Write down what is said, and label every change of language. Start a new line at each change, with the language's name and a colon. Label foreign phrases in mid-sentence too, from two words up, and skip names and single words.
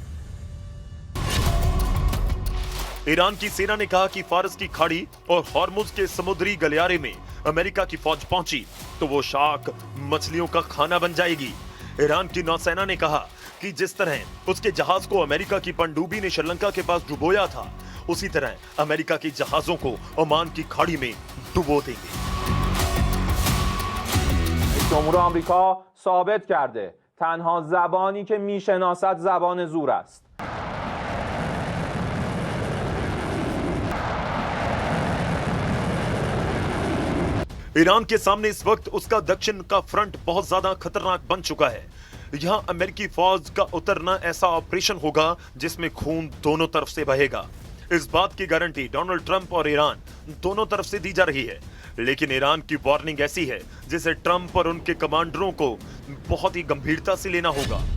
Hindi: ईरान की सेना ने कहा कि फारस की खाड़ी और हॉर्मुज के समुद्री गलियारे में अमेरिका की फौज पहुंची तो वो शार्क मछलियों का खाना बन जाएगी। ईरान की नौसेना ने कहा कि जिस तरह उसके जहाज को अमेरिका की पनडुब्बी ने श्रीलंका के पास डुबोया था, उसी तरह अमेरिका के जहाजों को ओमान की खाड़ी में डुबो देंगे।
Persian: جمهور آمریکا ثابت کرده تنها زبانی که میشناسد زبان زور است.
Hindi: ईरान के सामने इस वक्त उसका दक्षिण का फ्रंट बहुत ज्यादा खतरनाक बन चुका है। यहां अमेरिकी फौज का उतरना ऐसा ऑपरेशन होगा जिसमें खून दोनों तरफ से बहेगा। इस बात की गारंटी डोनाल्ड ट्रंप और ईरान दोनों तरफ से दी जा रही है, लेकिन ईरान की वार्निंग ऐसी है जिसे ट्रंप और उनके कमांडरों को बहुत ही गंभीरता से लेना होगा।